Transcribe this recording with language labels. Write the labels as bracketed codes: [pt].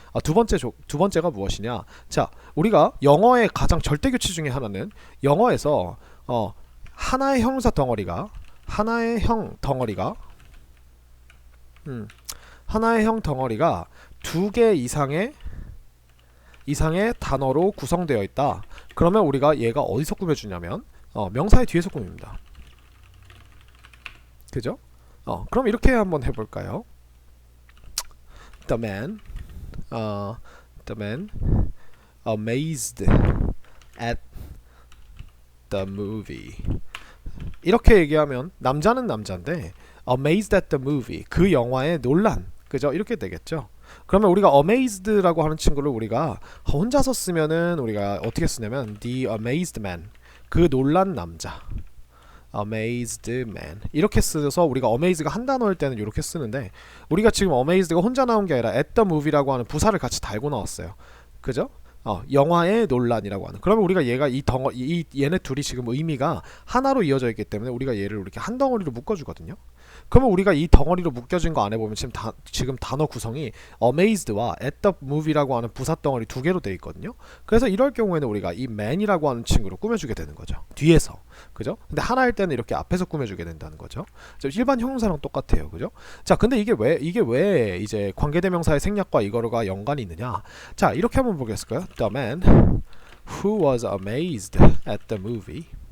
[ko] 두 번째가 무엇이냐? 자, 우리가 영어의 가장 절대 규칙 중에 하나는 영어에서 하나의 형용사 덩어리가 하나의 형 덩어리가 두 개 이상의 단어로 구성되어 있다. 그러면 우리가 얘가 어디서 꾸며주냐면 명사의 뒤에서 꾸밉니다. 그죠? 그럼 이렇게 한번 해볼까요? [en] The man amazed at the movie. [ko] 이렇게 얘기하면 남자는 남자인데 [en] amazed at the movie. [ko] 그 영화에 놀란. 그죠? 이렇게 되겠죠. 그러면 우리가 amazed라고 하는 친구를 우리가 혼자서 쓰면은 우리가 어떻게 쓰냐면 [en] the amazed man. [ko] 그 놀란 남자. [en] amazed man. [ko] 이렇게 써서 우리가 amazed가 한 단어일 때는 이렇게 쓰는데 우리가 지금 amazed가 혼자 나온 게 아니라 [en] at the movie [ko] 라고 하는 부사를 같이 달고 나왔어요. 그죠? 영화의 논란이라고 하는. 그러면 우리가 얘가 얘네 둘이 지금 의미가 하나로 이어져 있기 때문에 우리가 얘를 이렇게 한 덩어리로 묶어주거든요. 그러면 우리가 이 덩어리로 묶여진 거 안에 보면 지금 단어 구성이 amazed와 [en] at the movie [ko] 라고 하는 부사 덩어리 두 개로 되어 있거든요. 그래서 이럴 경우에는 우리가 이 man이라고 하는 친구로 꾸며주게 되는 거죠. 뒤에서. 그죠? 근데 하나일 때는 이렇게 앞에서 꾸며주게 된다는 거죠. 일반 형용사랑 똑같아요. 그죠? 자, 근데 이게 왜 이제 관계대명사의 생략과 이거가 연관이 있느냐? 자, 이렇게 한번 보겠을까요? [en] The man who was amazed at the movie.